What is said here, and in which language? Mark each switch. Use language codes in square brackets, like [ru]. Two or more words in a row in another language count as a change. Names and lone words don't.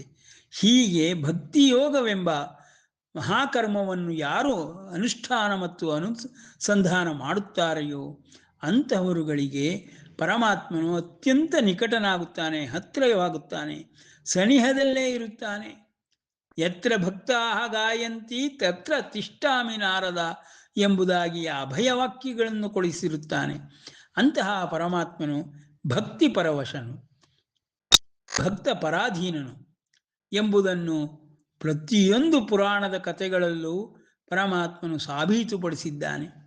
[kn] ಹೀಗೆ ಭಕ್ತಿ ಯೋಗವೆಂಬ ಮಹಾಕರ್ಮವನ್ನು ಯಾರು ಅನುಷ್ಠಾನ ಮತ್ತು ಅನುಸಂಧಾನ ಮಾಡುತ್ತಾರೆಯೋ ಅಂತಹವರುಗಳಿಗೆ ಪರಮಾತ್ಮನು ಅತ್ಯಂತ ನಿಕಟನಾಗುತ್ತಾನೆ, ಹತ್ತಿರವಾಗುತ್ತಾನೆ, ಸನಿಹದಲ್ಲೇ ಇರುತ್ತಾನೆ. [sa] ಯತ್ರ ಭಕ್ತಾಃ ಗಾಯಂತಿ ತತ್ರ ತಿಷ್ಠಾಮಿ ನಾರದ [kn] ಎಂಬುದಾಗಿ ಅಭಯವಾಕ್ಯಗಳನ್ನು ಕೊಡಿಸಿರುತ್ತಾನೆ. ಅಂತಹ ಪರಮಾತ್ಮನು ಭಕ್ತಿ ಪರವಶನು, ಭಕ್ತ ಪರಾಧೀನನು ಎಂಬುದನ್ನು ಪ್ರತಿಯೊಂದು ಪುರಾಣದ ಕಥೆಗಳಲ್ಲೂ ಪರಮಾತ್ಮನು ಸಾಬೀತುಪಡಿಸಿದ್ದಾನೆ.